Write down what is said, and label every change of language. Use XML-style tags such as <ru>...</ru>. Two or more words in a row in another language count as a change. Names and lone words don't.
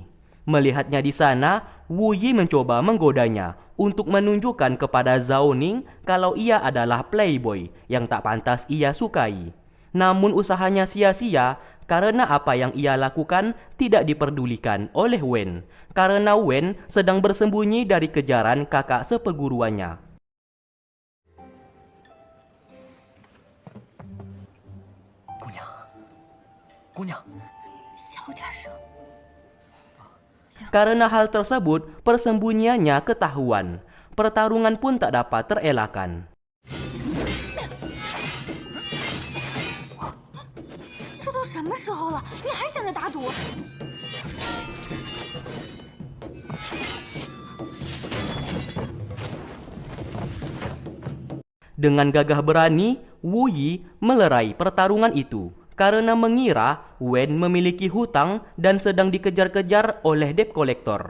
<id>Melihatnya di sana, Wu Yi mencoba menggodanya untuk menunjukkan kepada Zhao Ning kalau ia adalah playboy yang tak pantas ia sukai. Namun usahanya sia-sia karena apa yang ia lakukan tidak diperdulikan oleh Wen, karena Wen sedang bersembunyi dari kejaran kakak seperguruannya.</id> <zh>姑娘，小点声。</zh> <id>Karena hal tersebut, persembunyiannya ketahuan. Pertarungan pun tak dapat terelakkan.</id> <zh>这都什么时候了，你还想着打赌？</zh> <id>Dengan gagah berani, Wu Yi melerai pertarungan itu karena mengira Wen memiliki hutang dan sedang dikejar-kejar oleh</id> <en>debt collector.</en>